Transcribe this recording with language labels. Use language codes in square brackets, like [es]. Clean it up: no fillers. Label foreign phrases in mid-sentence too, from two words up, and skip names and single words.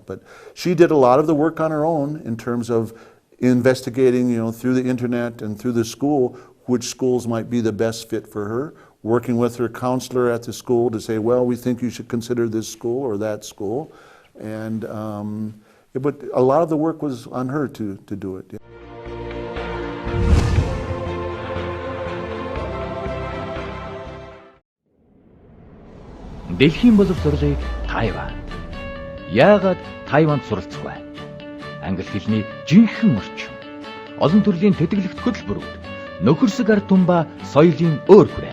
[en] But she did a lot of the work on her own in terms of investigating, through the internet and through the school, which schools might be the best fit for her, working with her counselor at the school to say, well, we think you should consider this school or that school. And but a lot of the work was on her to do it. Yeah. [mn] Дэлхийн боловсролыг Тайван. Яагаад Тайванд суралцах вэ? Англи хэлний жинхэнэ орчин. Олон төрлийн тэтгэлэгт хөтөлбөрүүд, нөхөрсөг ард түмба соёлын өөр хүрээ.